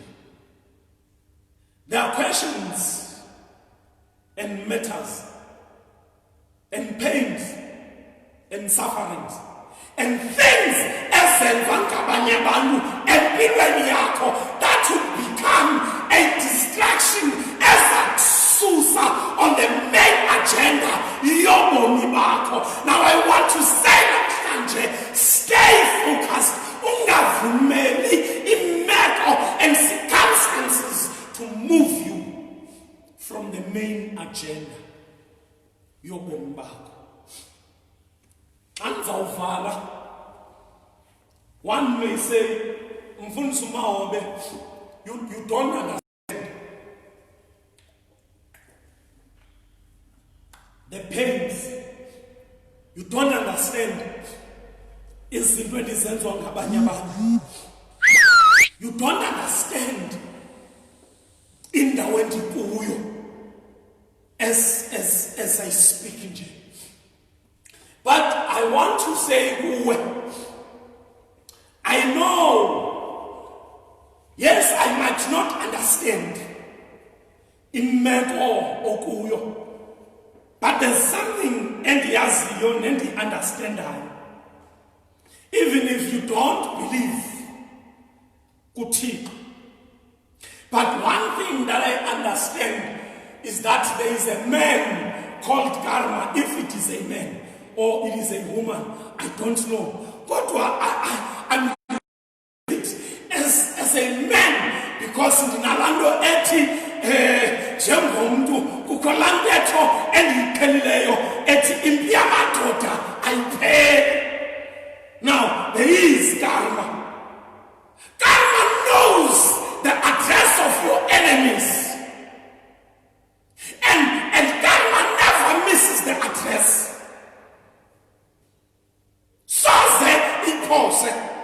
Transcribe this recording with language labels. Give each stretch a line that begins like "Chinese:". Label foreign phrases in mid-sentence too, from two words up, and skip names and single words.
English: There are questions and matters and pains and sufferings and things that would become a distraction as a susa on the main agenda. Now I want to say that stay focused.
Xhosa: Ungavumeli imeko
English: and circumstances to move you from the main agenda.
Xhosa: Yobomi bakho. Anzawuvala.
English: One may say, Mfundisi Mahobe, you don't understand the pains. You don't understand
Xhosa: izinto endizenziwa ngabanye abantu.
English: You don't understand
Xhosa: indawo endikuyo
English: as I speak nje. But I want to say kuwe, I know, yes, I might not understand
Xhosa: imeko okuyo,
English: but there's something
Xhosa: endiyaziyo nendi-understandayo.
English: Even if you don't believe kuThixo. But one thing that I understand is that there is a man called karma, if it is a man or it is a woman, I don't know. But I'm as a man, because
Xhosa: ndinalando ethi njengomntu kukho lantetho endiyiqhelileyo ethi impi yamadoda ayipheli.
English: Now there is karma. Karma knows the address of your enemies, and karma never misses the address. So that it poses.